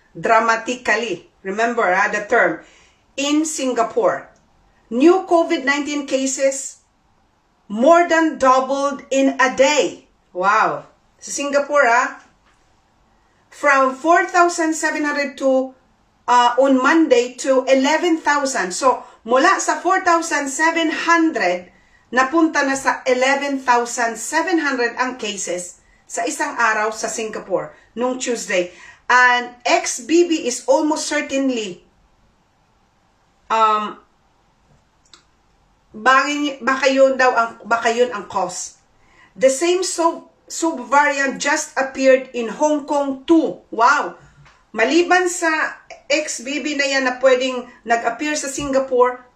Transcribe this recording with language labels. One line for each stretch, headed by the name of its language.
English: Dramatically, remember the term, in Singapore. New COVID-19 cases more than doubled in a day. Wow. Sa Singapore, from 4,702 on Monday to 11,000.
Filipino: So, mula sa 4,700, napunta na sa 11,700 ang cases sa isang araw sa Singapore nung Tuesday.
English: And XBB is almost certainly
Filipino: baka yun ang
English: cause. The same subvariant just appeared in Hong Kong too.
Filipino: Wow! Maliban sa XBB na yan na pwedeng nag-appear sa Singapore,